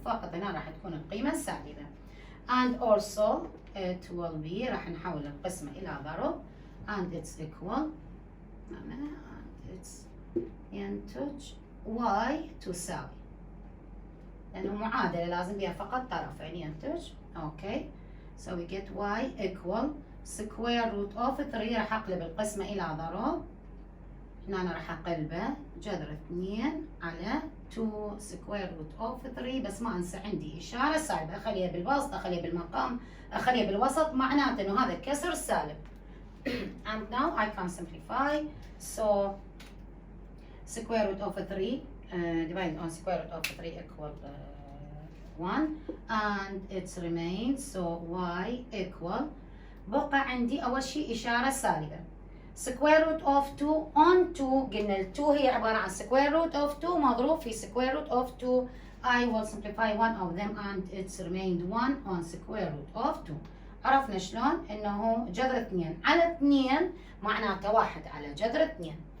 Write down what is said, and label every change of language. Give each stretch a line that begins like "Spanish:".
Arabic: فقط هنا راح تكون القيمة السالبة.
English: And also it will be
Arabic: راح نحول القسمة إلى ضرب
English: and it's equal and it's
Arabic: ينتج y تساوي لأنه معادلة لازم بها فقط طرفين ينتج.
English: okay so we get y equal square root of 3
Arabic: راح اقلب القسمة إلى ضرب. هنا أنا راح أقلبه جذر 2 على 2
English: square root of 3
Arabic: بس ما أنسى عندي إشارة سالبة أخليها بالوسط أخليها بالمقام أخليها بالوسط معناته إنه هذا كسر سالب.
English: And now I can simplify. So square root of 3 divided on square root of 3 equal 1 and it remains, so y equal
Arabic: بقى عندي أول شيء إشارة سالبة
English: square root of 2 on 2
Arabic: قلنا ال 2 هي عبارة عن
English: square root of 2
Arabic: مضروب في
English: square root of 2 I will simplify one of them and it's remained 1 on square root of 2
Arabic: عرفنا شلون إنه جذر 2
English: على 2 معناته 1 على جذر 2